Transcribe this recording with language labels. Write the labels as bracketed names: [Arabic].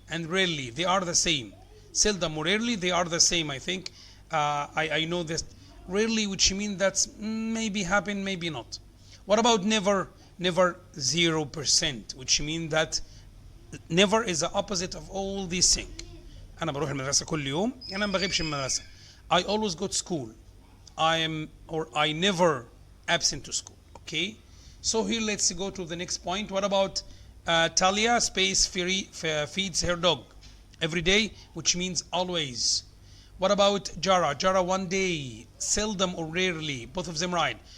[English] And rarely, they are the same. Seldom or rarely, they are the same. I think I know this. Rarely, which means that's maybe happen, maybe not. What about never? Never, 0%, which means that never is the opposite of all these things. [Arabic] أنا بروح المدرسة كل يوم، أنا ما بغيبش من المدرسة. [English] I always go to school. I never absent to school. Okay, so here let's go to the next point. What about Talia space feeds her dog every day, which means always. What about Jara? Jara one day, seldom or rarely, both of them right.